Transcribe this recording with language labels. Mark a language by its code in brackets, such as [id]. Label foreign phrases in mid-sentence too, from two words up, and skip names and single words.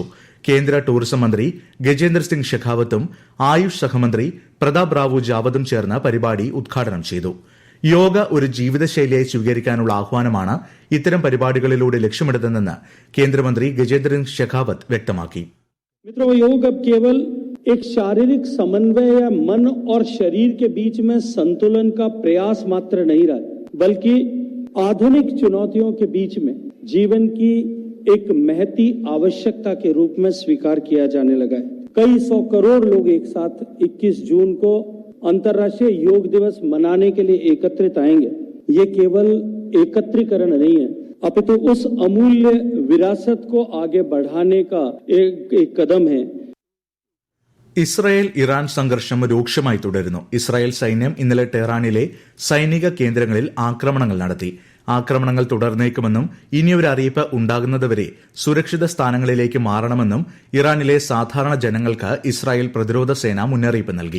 [ml] കേന്ദ്ര ടൂറിസം മന്ത്രി ഗജേന്ദ്ര സിംഗ് ഷെഖാവത്തും ആയുഷ് സഹമന്ത്രി പ്രതാപ് റാവു ജാവതും ചേർന്ന് പരിപാടി ഉദ്ഘാടനം ചെയ്തു. യോഗ ഒരു ജീവിതശൈലിയായി സ്വീകരിക്കാനുള്ള ആഹ്വാനമാണ് ഇത്തരം പരിപാടികളിലൂടെ ലക്ഷ്യമിടുന്നതെന്ന് കേന്ദ്രമന്ത്രി ഗജേന്ദ്ര സിംഗ് ഷെഖാവത്ത് വ്യക്തമാക്കി. [hi] मित्रों, योग अब केवल एक शारीरिक समन्वय या मन और शरीर के बीच में संतुलन का प्रयास मात्र नहीं रहा, बल्कि आधुनिक चुनौतियों के बीच में जीवन की एक महती आवश्यकता के रूप में स्वीकार किया जाने लगा है. कई 100 करोड़ लोग एक साथ 21 जून को अंतर्राष्ट्रीय योग दिवस मनाने के लिए एकत्रित आएंगे. ये केवल एकत्रीकरण नहीं है, अपितु उस अमूल्य विरासत को आगे बढ़ाने का एक कदम है. [ml] ഇസ്രായേൽ ഇറാൻ സംഘർഷം രൂക്ഷമായി തുടരുന്നു. ഇസ്രായേൽ സൈന്യം ഇന്നലെ ടെഹ്റാനിലെ സൈനിക കേന്ദ്രങ്ങളിൽ ആക്രമണങ്ങൾ നടത്തി. ആക്രമണങ്ങൾ തുടർന്നേക്കുമെന്നും ഇനിയൊരു അറിയിപ്പ് ഉണ്ടാകുന്നതുവരെ സുരക്ഷിത സ്ഥാനങ്ങളിലേക്ക് മാറണമെന്നും ഇറാനിലെ സാധാരണ ജനങ്ങൾക്ക് ഇസ്രായേൽ പ്രതിരോധ സേന മുന്നറിയിപ്പ് നൽകി.